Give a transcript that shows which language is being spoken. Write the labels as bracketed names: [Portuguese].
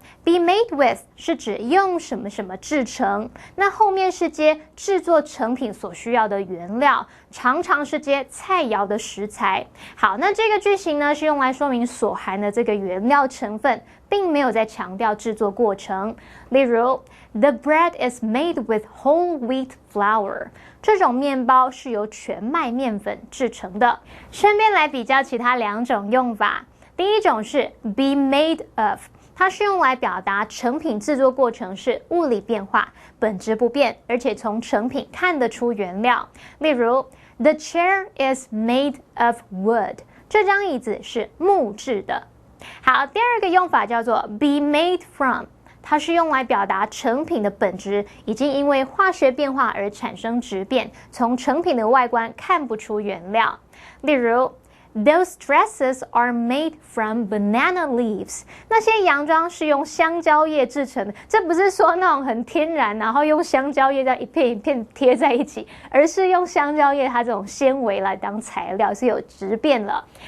[Chinese] Be made with 是指用什么什么制成，那后面是接制作成品所需要的原料，常常是接菜肴的食材。好，那这个句型呢是用来说明所含的这个原料成分，并没有在强调制作过程。例如 [English] The bread is made with whole wheat flour [Chinese] 这种面包是由全麦面粉制成的。顺便来比较其他2种用法。第一种是 be made of，它是用来表达成品制作过程是物理变化，本质不变，而且从成品看得出原料。 [English] 例如 The chair is made of wood [Chinese] 这张椅子是木质的。好，第二个用法叫做 be made from， 它是用来表达成品的本质已经因为化学变化而产生质变，从成品的外观看不出原料。例如 [English] Those dresses are made from banana leaves [Chinese] 那些洋装是用香蕉叶制成的，这不是说那种很天然，然后用香蕉叶这样一片一片贴在一起，而是用香蕉叶它这种纤维来当材料，是有质变了。